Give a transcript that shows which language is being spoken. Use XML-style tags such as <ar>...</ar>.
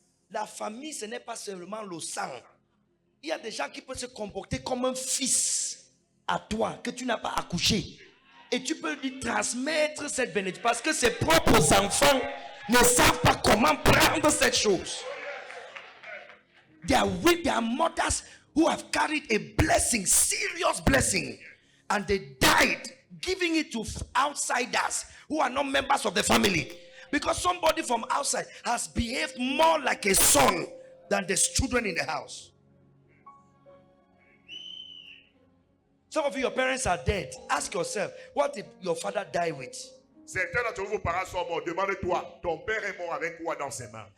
<fr>La famille, ce n'est pas seulement le sang. Il y a des gens qui peuvent se comporter comme un fils à toi, que tu n'as pas accouché. Et tu peux lui transmettre cette bénédiction. Parce que ses propres enfants ne savent pas comment prendre cette chose.</fr> <en>There are mothers who have carried a blessing, serious blessing, and they died giving it to outsiders who are not members of the family. Because somebody from outside has behaved more like a son than the children in the house. Some of you, your parents are dead. Ask yourself, what did your father die with?</en> <fr>Certains d'entre vous, vos parents sont morts. Demande-toi, ton père est mort avec quoi dans ses mains?</fr>